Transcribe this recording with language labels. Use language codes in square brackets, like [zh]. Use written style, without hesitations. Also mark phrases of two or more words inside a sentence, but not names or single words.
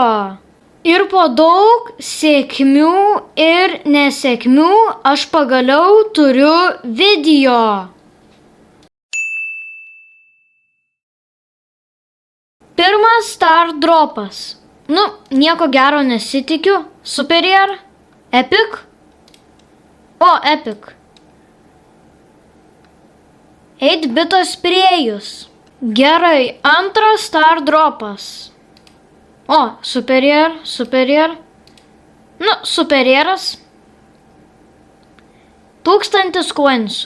[lt] Ir po daug sėkmių ir nesėkmių aš pagaliau turiu video. Pirmas Stardropas. Nieko gero nesitikiu. Superior. Epic. Epic. 8-bito sprėjus. Gerai, antras Stardropas. Superior. Superioras. 1000 coinsų.